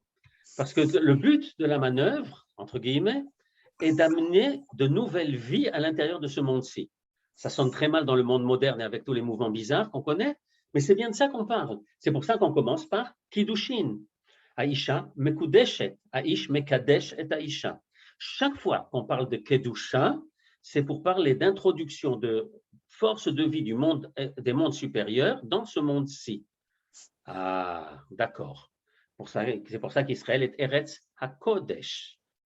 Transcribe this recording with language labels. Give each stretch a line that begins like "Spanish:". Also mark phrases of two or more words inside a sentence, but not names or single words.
French: Parce que le but de la manœuvre, entre guillemets, est d'amener de nouvelles vies à l'intérieur de ce monde-ci. Ça sonne très mal dans le monde moderne et avec tous les mouvements bizarres qu'on connaît, mais c'est bien de ça qu'on parle. C'est pour ça qu'on commence par Kiddushin.
Hebrew: אשה מקודשת, איש מקדש את אשה.
French: Chaque fois qu'on parle de Kedusha, c'est pour parler d'introduction de force de vie des mondes supérieurs dans ce monde-ci. Ah, d'accord. C'est pour ça qu'Israël est
Hebrew: ארץ הקודש.